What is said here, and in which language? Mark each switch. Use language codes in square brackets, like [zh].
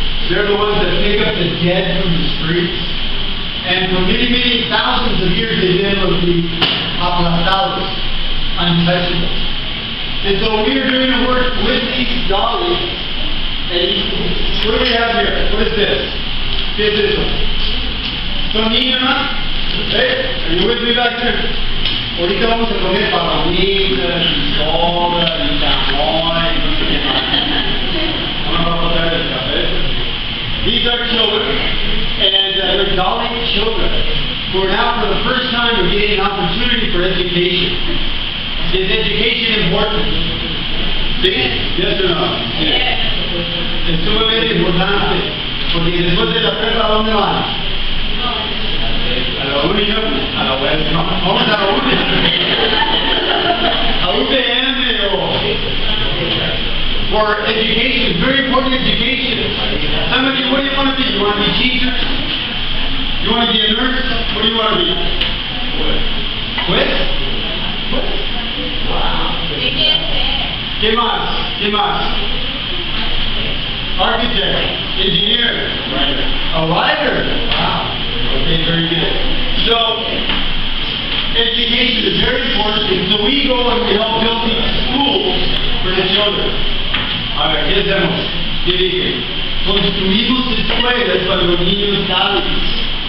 [en] They're the ones that pick up the dead from the streets. And for many, many thousands of years, they've been able to be aplastados, untouchables. And so we are doing the work with these Dalits, and What do we have here? What is this? [es] ¿Qué es eso? ¿Son niños, no? [en] Are you with me back there? [es] Ahorita vamos a comer palomitas, y soda, y jamón, y no sé qué más. Vamos a pasar el café. [en] These are children, and they're dolly children, who are now for the first time are getting an opportunity for education. Is education important? ¿Sí? Yes or no? Yes. [es] Es sumamente importante, porque después de la prepa, ¿a dónde van? A la uni, ¿no? A la web, no. Vamos a la uni. A UPM o... [en] For education, very important education. Some of you, what do you want to be? You want to be teachers? You want to be a nurse? What do you want to be? Juez? Wow. [es] ¿Qué más? ¿Qué más? [en] Architect, engineer, writer. A writer. Wow. Okay, very good. So, education is very important, and so we go and we help build these schools for the children. [es] A ver, ¿qué hacemos? ¿Qué dije? Construimos escuelas para los niños débiles.